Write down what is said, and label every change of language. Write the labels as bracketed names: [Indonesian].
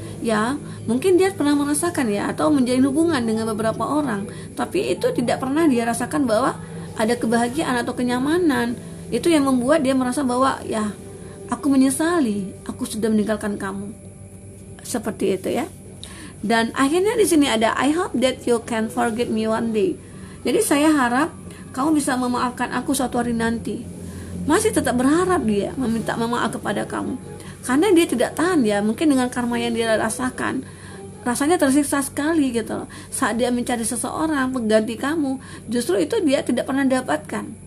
[Indonesian] Ya, mungkin dia pernah merasakan ya, atau menjalin hubungan dengan beberapa orang, tapi itu tidak pernah dia rasakan bahwa ada kebahagiaan atau kenyamanan. Itu yang membuat dia merasa bahwa ya, aku menyesali, aku sudah meninggalkan kamu. Seperti itu ya. Dan akhirnya di sini ada [English] I hope that you can forgive me one day. [Indonesian] Jadi saya harap kamu bisa memaafkan aku suatu hari nanti. Masih tetap berharap dia meminta maaf kepada kamu. Karena dia tidak tahan ya, mungkin dengan karma yang dia rasakan, rasanya tersiksa sekali gitu. Saat dia mencari seseorang pengganti kamu, justru itu dia tidak pernah dapatkan.